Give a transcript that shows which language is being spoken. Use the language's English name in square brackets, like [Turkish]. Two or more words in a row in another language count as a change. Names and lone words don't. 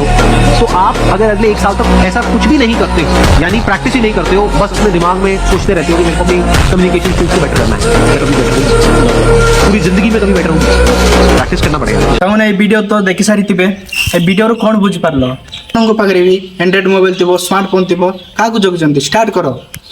[Hindi] तो आप अगर अगले एक साल तक ऐसा कुछ भी नहीं करते हो, यानी प्रैक्टिस ही नहीं करते हो, बस अपने दिमाग में सोचते रहते हो कि मेरे को अपनी कम्युनिकेशन स्किल्स को बेटर करना है, मैं कभी बेटर हूँ, पूरी जिंदगी में कभी बेटर हूँ, प्रैक्टिस करना पड़ेगा। [Odia] ସାଙ୍ଗ ଏ ଭିଡିଓ ତ ଦେଖି ସାରି ଥିବେ, ଏ ଭିଡିଓ ରୁ କଣ ବୁଝି ପାରିଲ? ଆପଣଙ୍କ ପାଖରେ ବି ଆଣ୍ଡ୍ରଏଡ୍ ମୋବାଇଲ୍ ଥିବ, ସ୍ମାର୍ଟଫୋନ୍ ଥିବ, କାହାକୁ ଜଗୁଛନ୍ତି? ଷ୍ଟାର୍ଟ କର।